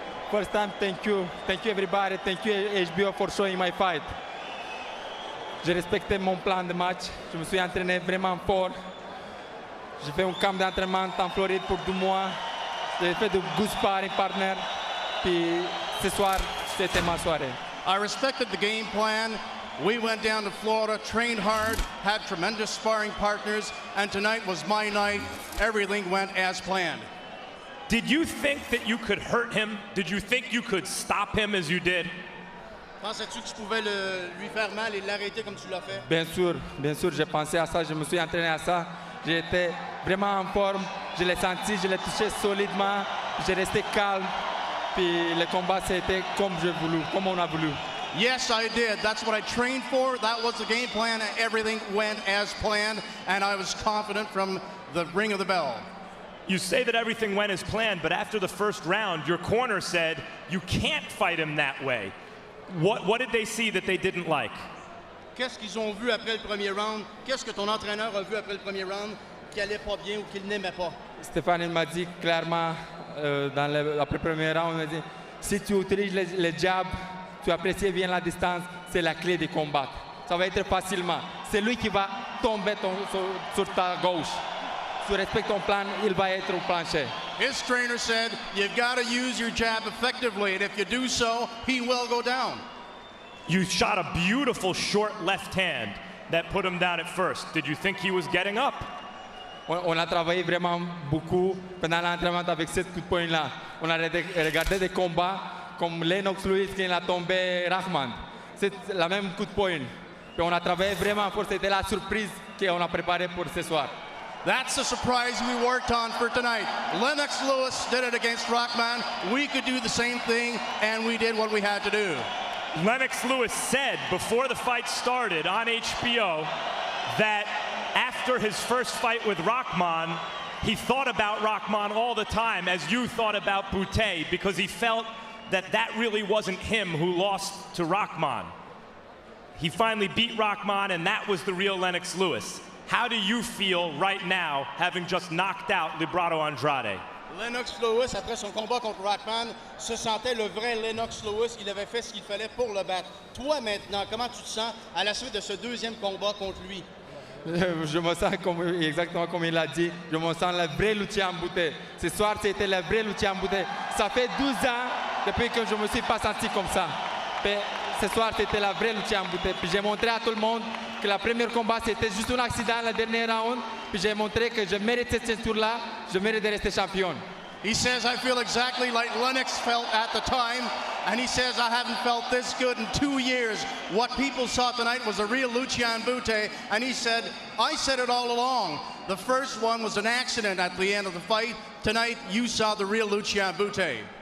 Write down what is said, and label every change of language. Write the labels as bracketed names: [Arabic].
[English] First time, thank you everybody, thank you HBO for showing my fight. [French] J'ai respecté mon plan de match, je me suis entraîné vraiment fort. J'ai fait un camp d'entraînement en Floride pour 2 mois. J'ai fait de [English] good sparring partner. [French] Puis ce soir, c'était ma soirée. [English] I respected the game plan. We went down to Florida, trained hard, had tremendous sparring partners, and tonight was my night. Everything went as planned. Did you think that you could hurt him? Did you think you could stop him as you did? [French] Pensais-tu que tu pouvais lui faire mal et l'arrêter comme tu l'as fait? Bien sûr, j'ai pensé à ça, je me suis entraîné à ça. J'étais vraiment en forme, je l'ai senti, je l'ai touché solidement, j'ai resté calme. Puis le combat, c'était comme on a voulu. [English] Yes, I did. That's what I trained for. That was the game plan. Everything went as planned, and I was confident from the ring of the bell. You say that everything went as planned, but after the first round, your corner said you can't fight him that way. What did they see that they didn't like? [French] Qu'est-ce qu'ils ont vu après le premier round? Qu'est-ce que ton entraîneur a vu après le premier round qui allait pas bien ou qu'il n'aimait pas? Stéphane il m'a dit clairement après le premier round, il m'a dit si tu utilises les jabs, tu apprécies bien la distance, c'est la clé du combat. Ça va être facilement. C'est lui qui va tomber sur ta gauche. Si tu respectes ton plan, il va être au plancher. [English] His trainer said, you've got to use your jab effectively, and if you do so, he will go down. You shot a beautiful short left hand that put him down at first. Did you think he was getting up? [French] On a travaillé vraiment beaucoup pendant l'entraînement avec ce coup de poing-là. On a regardé des combats comme Lennox Lewis qui a tombé Rahman. C'est la même coup de poing. Puis on a travaillé vraiment fort. C'était la surprise qu'on a préparée pour ce soir. [English] That's the surprise we worked on for tonight. Lennox Lewis did it against Rahman. We could do the same thing, and we did what we had to do. Lennox Lewis said before the fight started on HBO that after his first fight with Rahman, he thought about Rahman all the time as you thought about Bute, because he felt that really wasn't him who lost to Rahman. He finally beat Rahman, and that was the real Lennox Lewis. How do you feel right now, having just knocked out Librado Andrade? [French] Lennox Lewis, après son combat contre Rahman, se sentait le vrai Lennox Lewis. Il avait fait ce qu'il fallait pour le battre. Toi, maintenant, comment tu te sens à la suite de ce deuxième combat contre lui? Je me sens exactement comme il a dit. Je me sens le vrai Lucian Bute. Ce soir, c'était le vrai Lucian Bute. Ça fait 12 ans depuis que je ne me suis pas senti comme ça. Mais ce soir, c'était la vraie Lucian Bute. Puis j'ai montré à tout le monde que le premier combat, c'était juste un accident, le dernier round. Puis j'ai montré que je mérite cette ceinture-là. Je mérite de rester champion. [English] He says, I feel exactly like Lennox felt at the time, and he says, I haven't felt this good in 2 years. What people saw tonight was a real Lucian Bute, and he said, I said it all along. The first one was an accident at the end of the fight. Tonight, you saw the real Lucian Bute.